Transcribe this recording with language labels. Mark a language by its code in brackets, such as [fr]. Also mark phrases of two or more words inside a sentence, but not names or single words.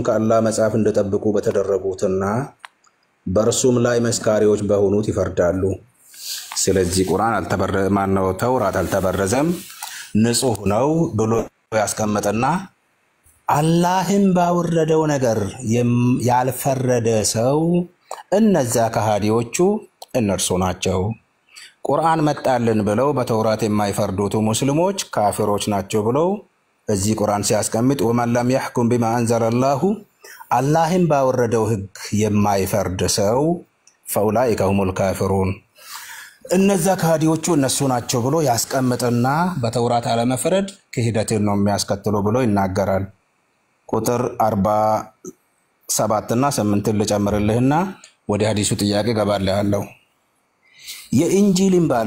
[am] ከአላህ መጽሐፍ እንደጠብቁ በተደረጉትና በእርሱም ላይ መስካሪዎች በሆኑት ይፈርዳሉ። ስለዚህ ቁርአን ተውራት አልተበረዘም፣ ንጹህ ነው ብሎ ያስቀመጠና አላህም ባወረደው ነገር ያልፈረደ ሰው እነዛ ከሃዲዎቹ እነርሱ ናቸው። ቁርአን መጣልን ብለው በተውራት የማይፈርዱት ሙስሊሞች ካፊሮች ናቸው ብለው እዚህ ቁርአን ሲያስቀምጥ [ar] ومن لم يحكم بما انزل الله [am] አላህም ባወረደው ህግ የማይፈርድ ሰው [ar] فاولئك هم الكافرون [am] እነዛ ከሃዲዎቹ እነሱ ናቸው ብሎ ያስቀምጥና በተውራት አለመፍረድ ክህደትን ነው የሚያስከትለው ብሎ ይናገራል። ቁጥር 47 እና 8 ልጨምርልህና ወደ ሐዲሱ ጥያቄ ገባለሁ። የኢንጂልን